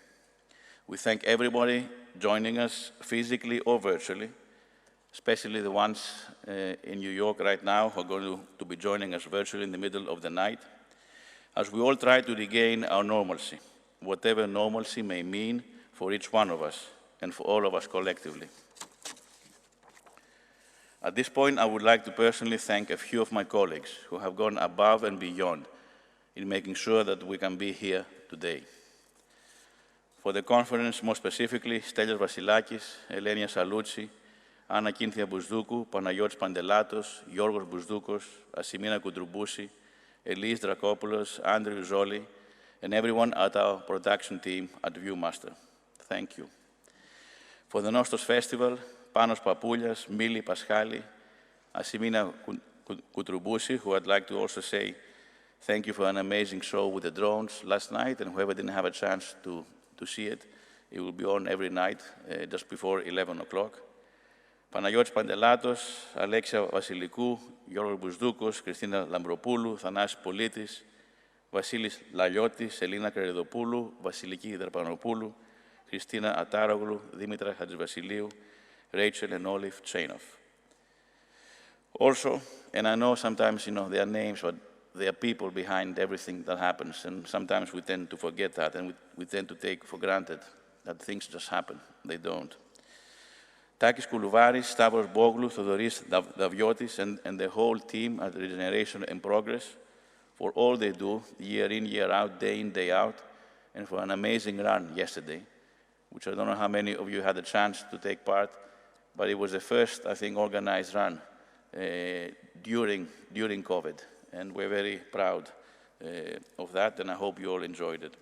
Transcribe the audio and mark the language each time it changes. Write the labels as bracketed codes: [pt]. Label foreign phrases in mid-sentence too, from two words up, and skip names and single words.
[en] We thank everybody joining us physically or virtually, especially the ones in New York right now who are going to be joining us virtually in the middle of the night, as we all try to regain our normalcy, whatever normalcy may mean for each one of us and for all of us collectively. At this point, I would like to personally thank a few of my colleagues who have gone above and beyond in making sure that we can be here today. For the conference, more specifically, Stelios Vasilakis, Elenia Salouchi, Anna Kinthia Bousdoukou, Panagiotis Pandelatos, Yorgos Bousdoukos, Asimina Koutroumbousi, Elise Drakopoulos, Andrew Zoli, and everyone at our production team at Viewmaster. Thank you. For the Nostos Festival, Panos Papoulias, Mili Paschali, Asimina Koutroumbousi, who I'd like to also say thank you for an amazing show with the drones last night, and whoever didn't have a chance to see it, it will be on every night just before 11 o'clock. Παναγιώτης Παντελάτος, Αλέξια Βασιλικού, Γιώργος Μπουσδούκος, Κριστίνα Λαμπροπούλου, Θανάσης Πολίτης, Βασίλης Λαλιώτης, Ελίνα Καρεδοπούλου, Βασιλική Δραπανοπούλου, Χριστίνα Ατάρογλου, Δήμητρα Χατζηβασιλείου, Rachel and Olive Chainoff. Also, and I know sometimes, they are names, but there are people behind everything that happens, and sometimes we tend to forget that, and we tend to take for granted that things just happen. They don't. Takis Koulouvaris, Stavros Boglou, Thodoris Daviotis, and the whole team at Regeneration and Progress for all they do, year in, year out, day in, day out, and for an amazing run yesterday, which I don't know how many of you had the chance to take part, but it was the first, I think, organized run during COVID, and we're very proud of that, and I hope you all enjoyed it.